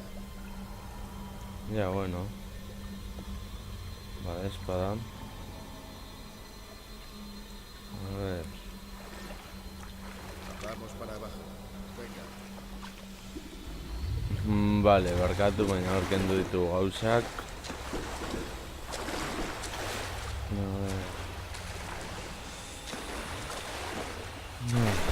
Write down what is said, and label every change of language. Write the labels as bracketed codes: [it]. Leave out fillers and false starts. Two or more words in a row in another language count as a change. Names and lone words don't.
[es] Ya, bueno. Vale, espada. A ver. Vamos para abajo. Venga. Vale, [eu] barkatu, baina aurkendu ditu gauzak. [es] A ver. No.